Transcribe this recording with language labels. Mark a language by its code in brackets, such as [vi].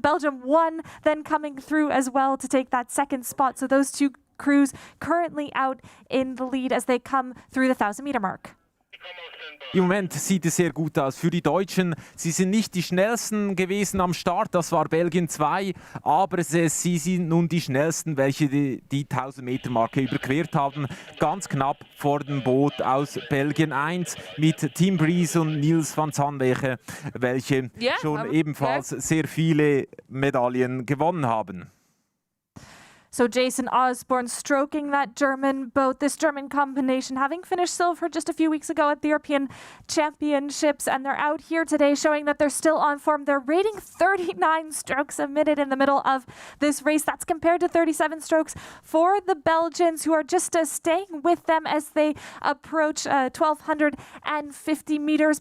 [en] Belgium won, then coming through as well to take that 2nd spot. So those 2 crews currently out in the lead as they come through the 1,000-meter mark. [de] Im Moment sieht es sehr gut aus für die Deutschen. Sie sind nicht die schnellsten gewesen am Start, das war Belgien 2, aber sie sind nun die schnellsten, welche die 1000-Meter-Marke überquert haben. Ganz knapp vor dem Boot aus Belgien 1 mit Tim Breeze und Niels van Zandwege, welche schon ebenfalls sehr viele Medaillen gewonnen haben. [en] So Jason Osborne stroking that German boat, this German combination having finished silver just a few weeks ago at the European Championships, and they're out here today showing that they're still on form. They're rating 39 strokes a minute in the middle of this race. That's compared to 37 strokes for the Belgians, who are just staying with them as they approach 1,250 meters.